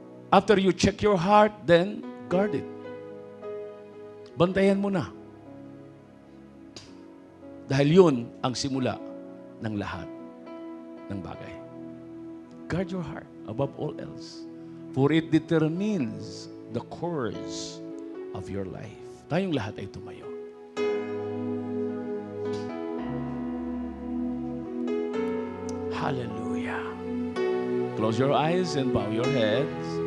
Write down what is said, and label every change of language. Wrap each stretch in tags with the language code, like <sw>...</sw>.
<en>After you check your heart, then guard it.</en> <tl>Bantayan mo na. Dahil yun ang simula ng lahat ng bagay.</tl> <en>Guard your heart above all else. For it determines the course of your life.</en> <tl>Tayong lahat ay tumayo.</tl> <en>Hallelujah. Close your eyes and bow your heads.</en>